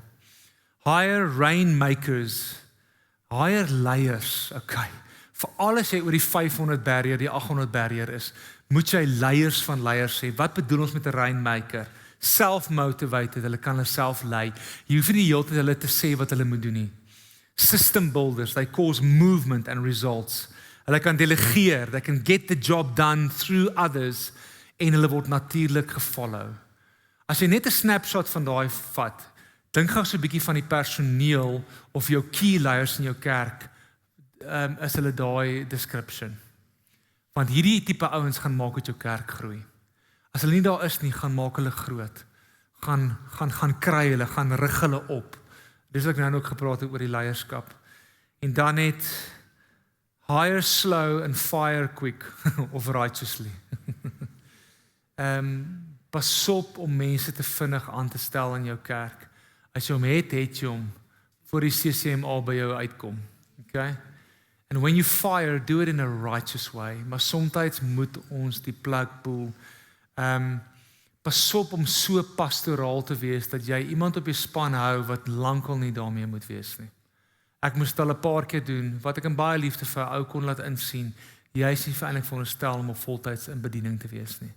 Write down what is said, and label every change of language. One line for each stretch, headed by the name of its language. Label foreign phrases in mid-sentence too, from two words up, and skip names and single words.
English: Hire rainmakers, hire leiers, okay.
Afrikaans: Vir alles jy oor die 500 barrier, die 800 barrier is, moet jy leiers van leiers hê. Wat bedoel ons met 'n rainmaker? Self-motivated, hulle kan hulle self lei. Jy hoef nie die hele tyd hulle te sê wat hulle moet doen nie.
English: System builders, they cause movement and results.
Afrikaans: Hulle kan delegeer,
English: they can get the job done through others
Afrikaans: en hulle word natuurlik gefollow. As jy net 'n snapshot van daai vat, dink gou so 'n bietjie van die personeel of jou key leiers in jou kerk, is hulle daai description. Want hierdie tipe ouens gaan maak dat jou kerk groei. As hulle nie daar is nie, gaan maak hulle groot. Gaan kry hulle, gaan rig hulle op. Dis wat ek nou ook gepraat het oor die leierskap. En dan net
English: hire slow and fire quick
Afrikaans: of righteously. Pas op om mense te vinnig aan te stel in jou kerk. As jy hom het jy hom voor die CCMA by jou uitkom. Okay?
English: And when you fire, do it in a righteous way.
Afrikaans: Maar soms moet ons die plug pull. Pas op om so pastoraal te wees dat jy iemand op jou span hou wat lankal nie daarmee moet wees nie. Ek moes al 'n paar keer doen wat ek in baie liefde vir 'n ou kon laat insien. Jy is nie eintlik veronderstel om op voltyds in bediening te wees nie.